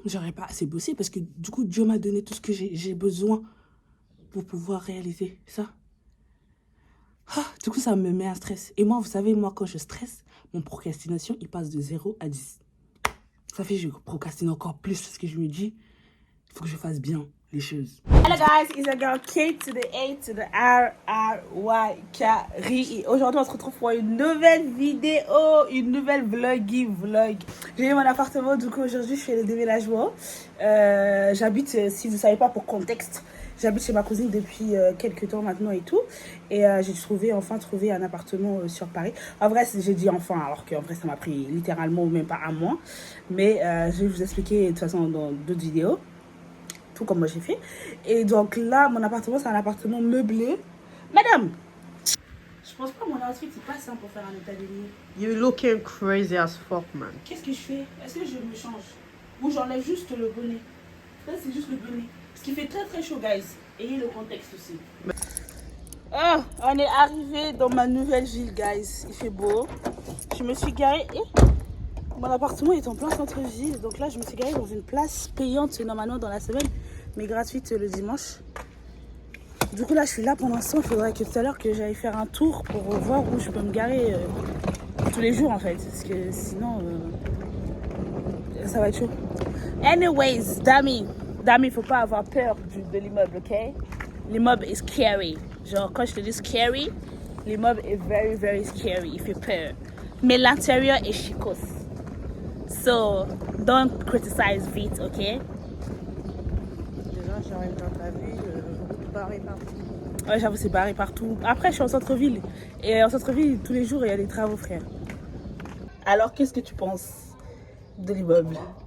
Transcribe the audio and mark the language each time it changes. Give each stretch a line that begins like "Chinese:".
French: J'aurais pas assez bossé parce que du coup, Dieu m'a donné tout ce que j'ai besoin pour pouvoir réaliser ça. Ah, du coup, ça me met un stress. Et moi, vous savez, moi, quand je stresse, mon procrastination, il passe de 0 à 10. Ça fait que je procrastine encore plus parce que je me dis, il faut que je fasse bien les choses.
English: Hello guys, it's your girl K to the A to the R R Y Kari.
French: Aujourd'hui, on se retrouve pour une nouvelle vidéo, une nouvelle vlog. J'ai eu mon appartement, du coup aujourd'hui je fais le déménagement. J'habite, si vous ne savez pas pour contexte, j'habite chez ma cousine depuis quelques temps maintenant et tout. Et j'ai enfin trouvé un appartement sur Paris. En vrai, j'ai dit enfin, alors qu'en vrai ça m'a pris littéralement même pas un mois. Mais je vais vous expliquer de toute façon dans d'autres vidéos. Comme moi j'ai fait. Et donc là, mon appartement, c'est un appartement meublé. Madame, je pense pas mon outfit, c'est pas simple pour faire un état des lieux.
English: You looking crazy as fuck, man.
French: Qu'est-ce que je fais? Est-ce que je me change? Ou j'enlève juste le bonnet? Là, c'est juste le bonnet. Ce qui fait très très chaud, guys. Ayez le contexte aussi. Oh, on est arrivé dans ma nouvelle ville, guys. Il fait beau. Je me suis garée. Mon appartement est en plein centre-ville. Donc là, je me suis garée dans une place payante normalement dans la semaine, mais gratuite le dimanche. Du coup, là, je suis là pour l'instant. Il faudrait que tout à l'heure que j'aille faire un tour pour voir où je peux me garer tous les jours en fait. Parce que sinon, ça va être chaud. Anyways, Dami, faut pas avoir peur de l'immeuble, ok? L'immeuble est scary. Genre, quand je te dis scary, l'immeuble est
English: very, very scary.
French: Il fait peur. Mais l'intérieur est chicos.
English: So, don't criticize vite, ok?
French: Déjà, j'arrive dans ta ville, barré partout. Ouais, j'avoue, c'est barré partout. Après, je suis en centre-ville. Et en centre-ville, tous les jours, il y a des travaux, frère. Alors, qu'est-ce que tu penses de l'immeuble?